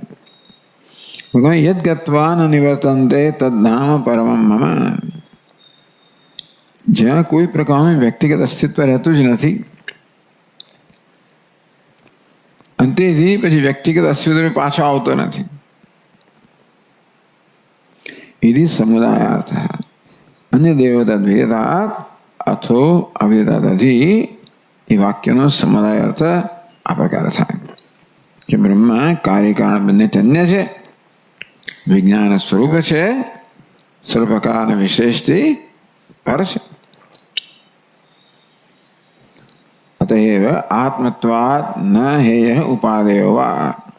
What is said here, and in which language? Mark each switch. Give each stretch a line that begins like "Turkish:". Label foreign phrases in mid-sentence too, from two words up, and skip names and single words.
Sanskrit: યદ ગત્વા ન નિવર્તન્તે તદ્ધામ પરમં મમ.
Gujarati: જ્યાં કોઈ પ્રકારનું વ્યક્તિગત અસ્તિત્વ રહેતું જ નથી, અંતેથી પછી વ્યક્તિગત અસ્તિત્વ પાછો આવતો નથી.
Sanskrit: इति समुदायार्थ अन्य देवता द्वैतात् अथो अभेदादधि.
Gujarati: એ વાક્યનો સમુદાય અર્થ આ પ્રકારે થાય કે બ્રહ્મ કાર્ય કારણ બંને અન્ય છે, વિજ્ઞાન સ્વરૂપ છે, સર્વ પ્રકારના વિશેષથી પર છે.
Sanskrit: અતએવ આત્મત્વાદ ન હેય ઉપાદેયો વા.